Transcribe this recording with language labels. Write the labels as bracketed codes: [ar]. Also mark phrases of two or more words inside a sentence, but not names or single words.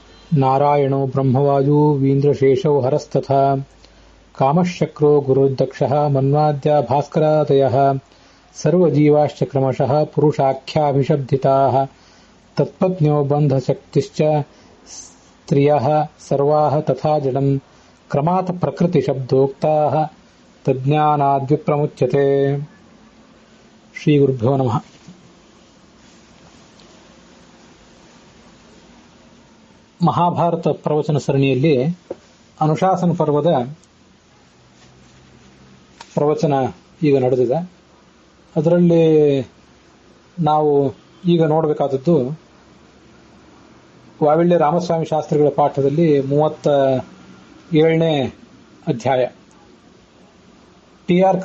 [sa] नारायणो ब्रह्मवायु वीन्द्रशेषौ हरस्तथा कामश्चक्रो गुरुर्दक्षः मन्वाद्या भास्करादयः सर्वजीवाश्च क्रमशः पुरुषाख्याभिशब्दिताः तत्पत्न्यो बन्धशक्तिश्च स्त्रियः सर्वाः तथा जडम् क्रमात् प्रकृतिशब्दोक्ताः तज्ज्ञानाद्विप्रमुच्यते। ಶ್ರೀಗುರುಭ್ಯೋ ನಮಃ. [kn] ಮಹಾಭಾರತ ಪ್ರವಚನ ಸರಣಿಯಲ್ಲಿ ಅನುಶಾಸನ ಪರ್ವದ ಪ್ರವಚನ ಈಗ ನಡೆದಿದೆ. ಅದರಲ್ಲಿ ನಾವು ಈಗ ನೋಡಬೇಕಾದದ್ದು ವಾವಿಳ್ಯ ರಾಮಸ್ವಾಮಿ ಶಾಸ್ತ್ರಿಗಳ ಪಾಠದಲ್ಲಿ 37ನೇ ಅಧ್ಯಾಯ, ಟಿ.ಆರ್.